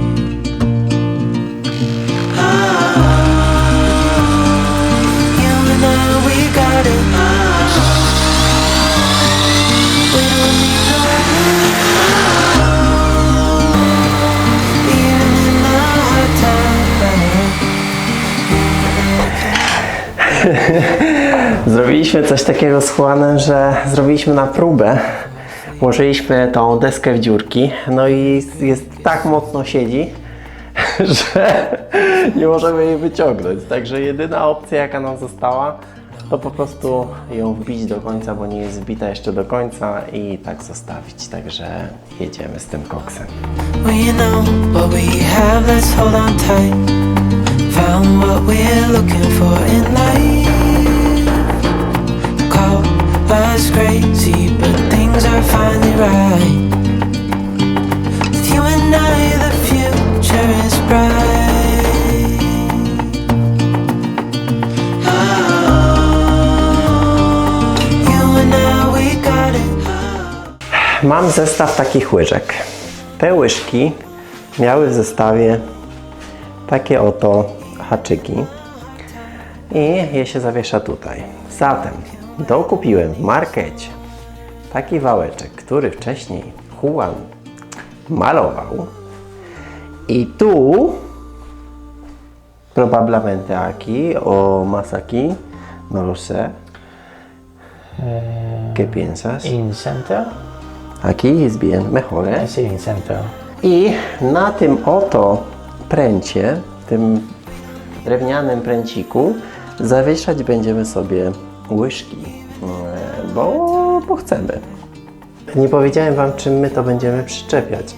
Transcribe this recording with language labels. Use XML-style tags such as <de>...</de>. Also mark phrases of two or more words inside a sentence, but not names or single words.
<en>You and I, we got it. We don't need no even in the hard times.</en> <pl>Zrobiliśmy coś takiego z Juanem, że zrobiliśmy na próbę. Włożyliśmy tą deskę w dziurki, no i jest tak mocno siedzi, że nie możemy jej wyciągnąć. Także jedyna opcja, jaka nam została, to po prostu ją wbić do końca, bo nie jest wbita jeszcze do końca i tak zostawić. Także jedziemy z tym koksem.</pl> <en>We know what we have, let's hold on tight. Found what we're looking for in life. Call us crazy, but things are finally right. With you and I, the future is bright. You and I, we got it.</en> <pl>Mam zestaw takich łyżek. Te łyżki miały w zestawie takie oto haczyki i je się zawiesza tutaj. Zatem dokupiłem w markecie taki wałeczek, który wcześniej Juan malował i tu</pl> <es>probablemente aquí o más aquí, no lo sé, ¿Qué piensas?</es> <en>In center.</en> <es>Aquí es bien, mejor, ¿eh? Sí,</es> <en>in center.</en> <pl>I na tym oto pręcie, tym drewnianym pręciku, zawieszać będziemy sobie łyżki, bo chcemy. Nie powiedziałem Wam, czym my to będziemy przyczepiać.</pl>